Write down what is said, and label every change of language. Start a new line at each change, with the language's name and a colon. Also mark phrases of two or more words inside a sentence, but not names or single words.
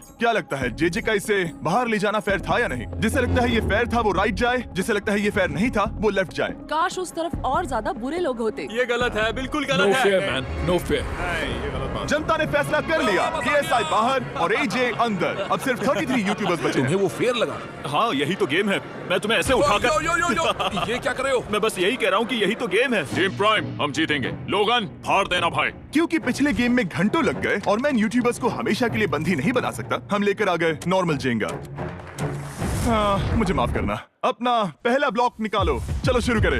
Hindi: क्या लगता है जे का इसे बाहर ले जाना फेयर था या नहीं? जिसे लगता है ये फेयर था वो राइट जाए, जिसे लगता है ये फेयर नहीं था वो लेफ्ट जाए। काश उस तरफ और ज्यादा बुरे लोग होते। ये गलत है, बिल्कुल नो गलत फेयर है।
English: man, no fair.
Hindi: जनता ने फैसला कर लिया। KSI बाहर और AJ अंदर। अब सिर्फ 33 यूट्यूबर्स बचे तुम्हें हैं। वो फेयर लगा? हाँ यही तो गेम है। मैं तुम्हें ऐसे यो उठाकर यो यो यो, ये क्या कर रहे हो? मैं बस यही कह रहा हूँ कि यही तो गेम है। टीम प्राइम, हम जीतेंगे। लोगन, फाड़ देना भाई। क्योंकि पिछले गेम में घंटों लग गए और मैं यूट्यूबर्स को हमेशा के लिए बंदी नहीं बना सकता, हम लेकर आ गए नॉर्मल जेंगा। मुझे माफ करना। अपना पहला ब्लॉक निकालो। चलो शुरू करें।